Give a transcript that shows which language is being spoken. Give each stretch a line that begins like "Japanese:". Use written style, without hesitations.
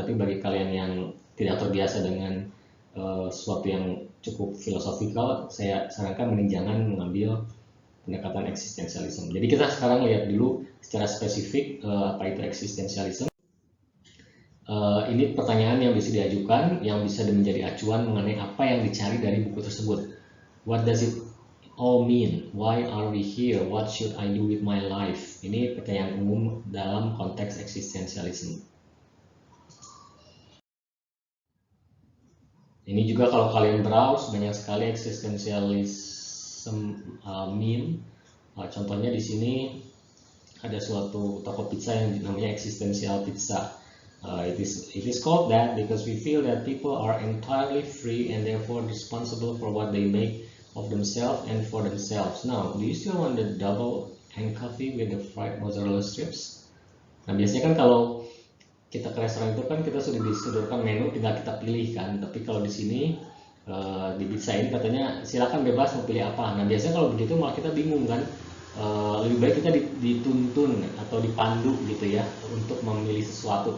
Indonesian: Tapi bagi kalian yang tidak terbiasa dengan sesuatu yang cukup filosofikal, saya sarankan mending jangan mengambil pendekatan eksistensialisme. Jadi kita sekarang lihat dulu secara spesifik apa itu eksistensialisme. Ini pertanyaan yang bisa diajukan, yang bisa menjadi acuan mengenai apa yang dicari dari buku tersebut.
English: What does it all mean? Why are we here? What should I do with my life?
Indonesian: Ini pertanyaan umum dalam konteks eksistensialisme. Ini juga kalau kalian browse, banyak sekali eksistensialisme meme. Contohnya di sini ada suatu toko pizza yang namanya Existential Pizza.
English: It is called that because we feel that people are entirely free and therefore responsible for what they make of themselves and for themselves. Now, do you still want the double and coffee with the fried mozzarella strips?
Indonesian: Nah, biasanya kan kalau kita ke restoran itu kan kita sudah disodorkan menu, tinggal kita pilih kan. Tapi kalau di sini di pizza ini katanya silakan bebas mau pilih apa. Nah, biasanya kalau begitu malah kita bingung kan. Lebih baik kita dituntun atau dipandu gitu ya untuk memilih sesuatu.